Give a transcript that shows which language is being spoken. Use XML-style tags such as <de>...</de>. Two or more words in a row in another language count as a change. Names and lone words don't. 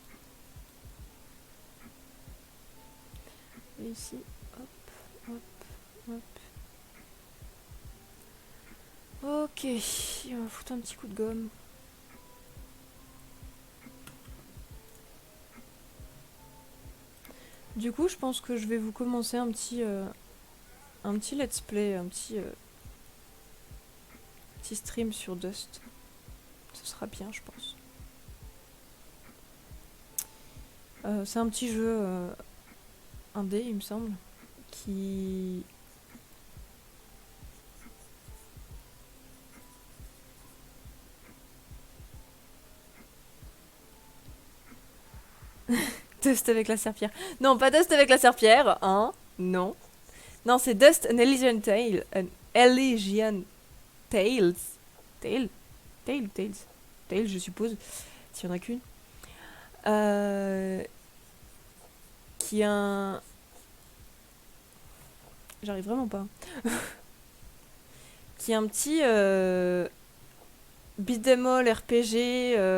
<fr>Et ici, hop, hop, hop. Ok, on va foutre un petit coup de gomme. Du coup, je pense que je vais vous commencer un petit</fr> <en>let's play,</en> <fr>un petit stream sur Dust. Ce sera bien, je pense. C'est un petit jeu indé, il me semble, qui... Dust avec la serpillère. Non, pas Dust avec la serpillère, hein. Non. Non, c'est Dust an Elysian Tale. An Elysian Tales. Tale Tale Tales. Tale, je suppose. S'il y en a qu'une. Qui est un... J'arrive vraiment pas. Qui est un petit...</fr> <en>beat'em all</en> <fr>RPG...</fr>